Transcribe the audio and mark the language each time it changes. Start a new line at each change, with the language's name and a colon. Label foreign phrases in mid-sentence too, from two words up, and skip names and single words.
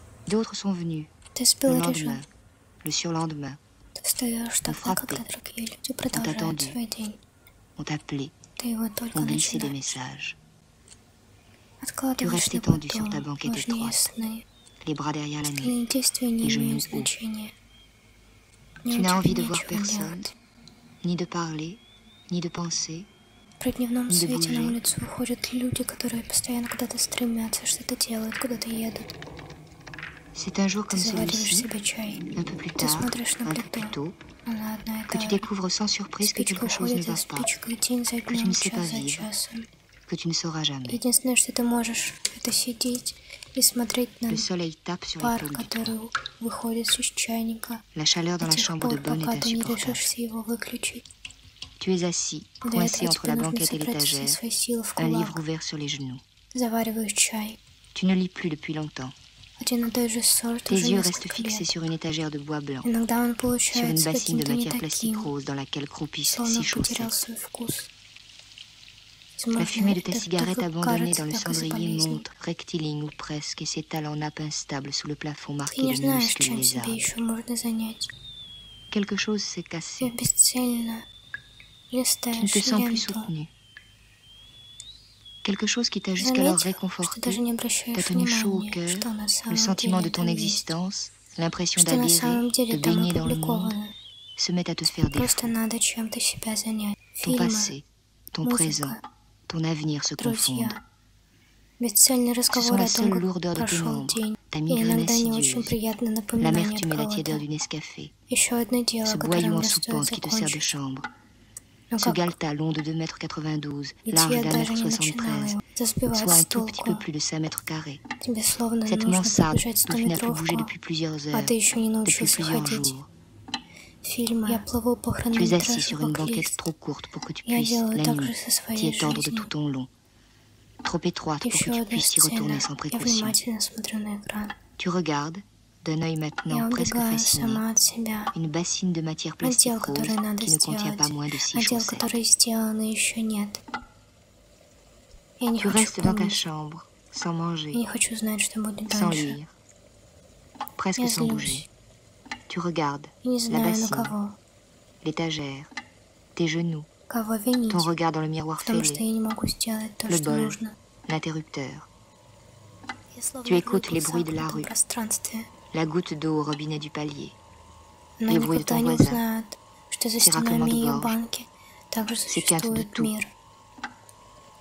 French: D'autres sont venus,
Russian: Ты
French: le
Russian: сбил режим.
French: lendemain, le surlendemain,
Russian: Ты встаешь
French: ont
Russian: тогда, когда
French: frappé,
Russian: другие люди
French: ont
Russian: продолжают
French: attendu,
Russian: свой день.
French: ont appelé,
Russian: Ты его только
French: ont glissé des
Russian: начинаешь.
French: messages. Tu
Russian: Откладываешь
French: restes
Russian: на
French: étendu sur ta
Russian: потом
French: banquette
Russian: важнее
French: étroite,
Russian: сны.
French: les bras derrière la nuque,
Russian: Остальные действия не
French: les genoux
Russian: имеют
French: hauts.
Russian: значения.
French: Tu
Russian: Мне
French: n'as
Russian: у
French: envie
Russian: тебя
French: de voir
Russian: нечего
French: personne,
Russian: делать.
French: ni de parler, ni de penser,
Russian: При дневном
French: ni de
Russian: свете на
French: bouger.
Russian: улицу выходят люди, которые постоянно куда-то стремятся, что-то делают, куда-то едут.
French: C'est un jour
Russian: Ты
French: comme
Russian: завариваешь
French: celui-ci,
Russian: себе чай.
French: un peu plus
Russian: Ты
French: tard,
Russian: смотришь на
French: un peu plus
Russian: плиту.
French: tôt,
Russian: Она одна и
French: que
Russian: та
French: tu
Russian: же.
French: découvres sans surprise que
Russian: Спичка
French: quelque chose ne
Russian: уходит за
French: va pas,
Russian: спичкой день за
French: que tu
Russian: днем,
French: ne sais pas
Russian: час за
French: vivre,
Russian: часом.
French: que tu ne sauras jamais.
Russian: Единственное, что ты можешь, это сидеть и смотреть на
French: Le soleil tape sur
Russian: пар,
French: l'épaule du
Russian: который
French: toit.
Russian: выходит из чайника,
French: La chaleur dans
Russian: до
French: la
Russian: тех
French: chambre de
Russian: пор,
French: bonne est
Russian: пока ты не
French: insupportable.
Russian: решишься его выключить.
French: Tu es assis,
Russian: Для
French: coincé
Russian: этого
French: entre
Russian: тебе
French: la
Russian: нужно
French: banquette et
Russian: собрать все
French: l'étagère,
Russian: свои силы в
French: un livre
Russian: кулак.
French: ouvert sur les genoux.
Russian: Завариваешь чай.
French: Tu ne lis plus depuis longtemps.
Russian: Один и тот же сорт
French: Tes
Russian: уже
French: yeux restent
Russian: несколько
French: fixés
Russian: лет.
French: sur une étagère de bois blanc,
Russian: Иногда он
French: sur une
Russian: получается
French: bassine de
Russian: каким-то не
French: matière plastique
Russian: таким,
French: rose dans laquelle croupissent
Russian: словно
French: 6
Russian: потерял
French: chaussettes.
Russian: свой вкус.
French: La fumée de ta
Russian: это
French: cigarette
Russian: только
French: abandonnée
Russian: кажется
French: dans le
Russian: так из-за
French: cendrier
Russian: болезни.
French: monte, rectiligne ou presque, et s'étale en nappe instable sous le plafond
Russian: Ты
French: marqué
Russian: не
French: de
Russian: знаешь,
French: minuscules
Russian: чем себе
French: lézards.
Russian: еще можно занять.
French: Quelque chose s'est
Russian: Ты
French: cassé.
Russian: бесцельно
French: Tu ne
Russian: листаешь
French: te sens plus
Russian: ленту.
French: soutenu. Quelque chose qui t'a jusqu'alors
Russian: Заметив, что
French: réconforté,
Russian: даже не
French: t'a
Russian: обращаешь
French: tenu chaud au
Russian: внимания,
French: cœur,
Russian: что на
French: le
Russian: самом
French: sentiment de
Russian: деле
French: ton
Russian: там есть,
French: existence, l'impression
Russian: что на
French: d'adhérer,
Russian: самом
French: de
Russian: деле там
French: baigner dans le monde,
Russian: опубликовано.
French: se met à te faire
Russian: Просто
French: défaut.
Russian: надо чем-то себя занять.
French: Ton
Russian: Фильмы,
French: passé, ton présent,
Russian: музыка,
French: ton avenir se confondent.
Russian: друзья. Бесцельный
French: Ce sont
Russian: разговор
French: la
Russian: о том,
French: seule
Russian: как
French: lourdeur de tes
Russian: прошел
French: membres,
Russian: день,
French: ta
Russian: и
French: migraine
Russian: иногда не очень
French: insidieuse,
Russian: приятное напоминание от
French: l'amertume et la tiédeur
Russian: кого-то.
French: du Nescafé,
Russian: Еще одно дело,
French: ce
Russian: которое
French: boyau en
Russian: мне стоит
French: soupente qui te sert de
Russian: закончить.
French: chambre,
Russian: Но
French: ce
Russian: как
French: galetas long de 2,92 m,
Russian: идти
French: large
Russian: я
French: d'1,73
Russian: даже не начинала
French: m,
Russian: его. Это сбивает
French: soit
Russian: с
French: un tout petit peu
Russian: толку.
French: plus de 5 mètres carrés.
Russian: Тебе словно
French: Cette
Russian: нужно
French: mansarde
Russian: пробежать
French: dont tu n'as plus bougé
Russian: 100-метровку,
French: depuis plusieurs
Russian: а
French: heures,
Russian: ты еще не
French: depuis
Russian: научился
French: plusieurs
Russian: ходить.
French: jours.
Russian: Фильмы. Я плыву по
French: Tu es assis
Russian: хронометражу
French: sur une
Russian: как
French: banquette
Russian: лист.
French: trop courte pour que tu
Russian: Я
French: puisses,
Russian: делаю
French: la
Russian: так
French: nuit,
Russian: же со
French: t'y
Russian: своей
French: étendre de
Russian: жизнью.
French: tout ton long, trop étroite pour que
Russian: Еще
French: tu
Russian: одна
French: puisses t'y
Russian: сцена.
French: retourner sans
Russian: Я
French: précaution.
Russian: внимательно смотрю на экран.
French: Tu regardes, d'un œil
Russian: Я
French: maintenant presque
Russian: убегаю
French: fasciné,
Russian: сама от себя.
French: une bassine de matière plastique
Russian: Отдел,
French: rose
Russian: который надо
French: qui ne contient pas
Russian: сделать.
French: moins de 6
Russian: Отдел,
French: chaussettes.
Russian: который сделан и еще нет. Я не
French: Tu
Russian: хочу
French: restes dans ta
Russian: помнить.
French: chambre, sans
Russian: Я
French: manger,
Russian: не хочу знать, что будет
French: sans
Russian: дальше.
French: lire, presque
Russian: Я
French: sans bouger.
Russian: злюсь.
French: Tu regardes
Russian: И не
French: la
Russian: знаю, на
French: bassine,
Russian: кого.
French: l'étagère, tes genoux,
Russian: Кого винить
French: ton regard dans le miroir
Russian: в том, что
French: fêlé,
Russian: я не могу сделать то,
French: le
Russian: что
French: bol,
Russian: нужно.
French: l'interrupteur,
Russian: Я словно
French: Tu écoutes
Russian: в
French: les bruits de la
Russian: замкнутом
French: rue.
Russian: пространстве.
French: la goutte d'eau au robinet du palier,
Russian: Она
French: les bruits de
Russian: никогда
French: ton
Russian: не
French: voisin,
Russian: узнает, что за
French: ses
Russian: стенами
French: raclements de
Russian: ее
French: gorge,
Russian: банки также
French: ses quintes de
Russian: существует
French: toux,
Russian: мир.
French: le